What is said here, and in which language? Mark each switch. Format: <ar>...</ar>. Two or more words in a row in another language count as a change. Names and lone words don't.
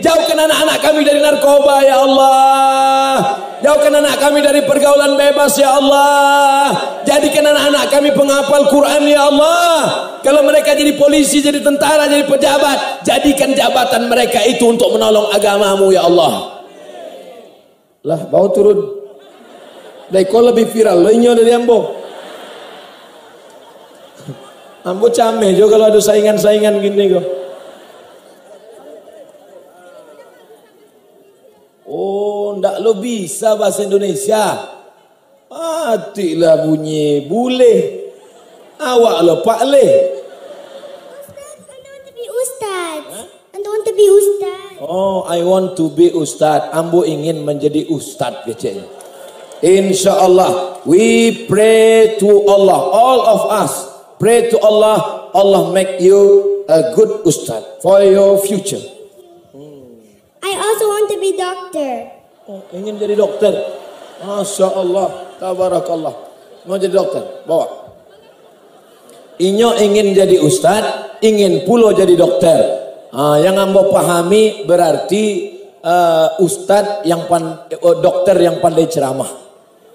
<id>Jauhkan anak-anak kami dari narkoba ya Allah. Jauhkan anak kami dari pergaulan bebas ya Allah. Jadikan anak-anak kami penghafal Quran ya Allah. Kalau mereka jadi polisi, jadi tentara, jadi pejabat, jadikan jabatan mereka itu untuk menolong agamamu ya Allah.</id> <min>Lah, bau turun. Kau lebih viral, lo inyo dari ambo. Ambo cameh juga kalau ada saingan-saingan gini kok. Oh, ndak lo bisa bahasa Indonesia. Matilah bunyi bule. Awak lo pak le.</min> <en>I want to be ustad. Oh, I want to be ustad. Ambo ingin menjadi ustad kecil. Insyaallah, we pray to Allah, all of us pray to Allah. Allah make you a good ustad for your future. I also want to be doctor.</en> <id>Oh, ingin jadi dokter.</id> <ar>ما شاء الله، تبارك الله.</ar> <id>Mau jadi dokter, bawa.</id> <min>Inyo ingin jadi ustad, ingin pulo jadi dokter. Yang ambo pahami berarti ustad yang dokter yang pandai ceramah.</min>